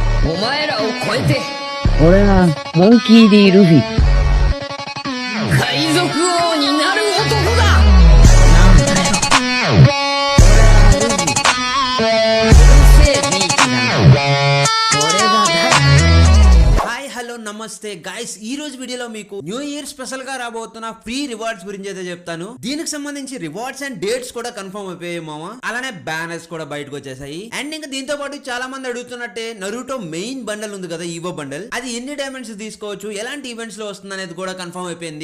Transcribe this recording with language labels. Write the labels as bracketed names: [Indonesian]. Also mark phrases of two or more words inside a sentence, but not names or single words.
[Japanese] お前らを超えて俺はモンキー D ルフィ。海賊王になる男だ。なんだよ。うるせえビーチだな。これが [English] hi hello [Telugu] నమస్తే గైస్ ఈ రోజు వీడియోలో మీకు [English] New Year special [Telugu] గా రాబోతున్న [English] free rewards [Telugu] గురించి అయితే చెప్తాను. దీనికి సంబంధించి [English] rewards and dates [Telugu] కూడా కన్ఫర్మ్ అయిపోయాయి మామ. అలానే బ్యానర్స్ కూడా బయటకు వచ్చేసాయి. అండ్ ఇంకా దీంతో పాటు చాలా మంది అడుగుతున్నట్టే నరూటో [English] main bundle [Telugu] ఉంది కదా, ఈవో బండల్, అది ఎన్ని డైమండ్స్ తీసుకోవచ్చు, ఎలాంటి ఈవెంట్స్ లో వస్తుంది అనేది కూడా కన్ఫర్మ్ అయిపోయింది.